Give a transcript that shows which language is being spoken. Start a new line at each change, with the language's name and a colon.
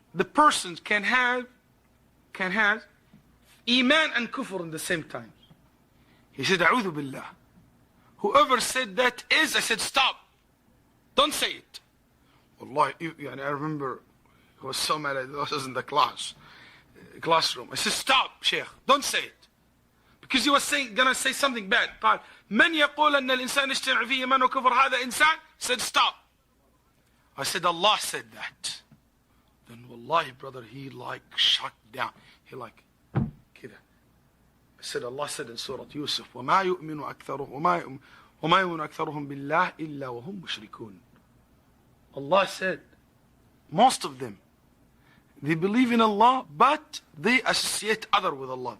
English: The person can have iman and kufr in the same time. He said, A'udhu billah. Whoever said that is, I said, stop. Don't say it. Wallahi, I remember I was so mad at was in the classroom. I said, stop, Sheikh. Don't say it. Because he was gonna say something bad.
Arabic: قال, من يقول أن الإنسان يجتمع فيه إيمان وكفر هذا إنسان?
English: Said, stop. I said, Allah said that. Then wallahi, brother, he shut down. He
Arabic: كده.
English: I said, Allah said in Surah Yusuf,
Arabic: وما يؤمن أكثرهم بالله إلا وهم مشركون.
English: Allah said, most of them, they believe in Allah, but they associate other with Allah.